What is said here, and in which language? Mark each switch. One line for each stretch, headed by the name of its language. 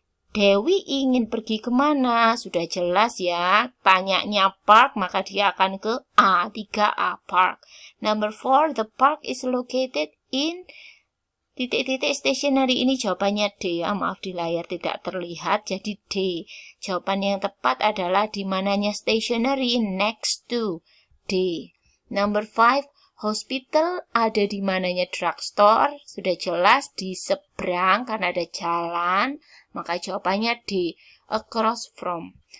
Indonesian: Dewi ingin pergi kemana? Sudah jelas, ya. Tanyanya park, maka dia akan ke A, 3A park.
English: Number 4, the park is located in titik-titik stationery.
Indonesian: Ini jawabannya D, ya. Maaf, di layar tidak terlihat, jadi D. Jawaban yang tepat adalah di mananya stationery, next to D. Number 5, hospital ada di mananya drugstore. Sudah jelas di seberang karena ada jalan, maka jawabannya D, across from.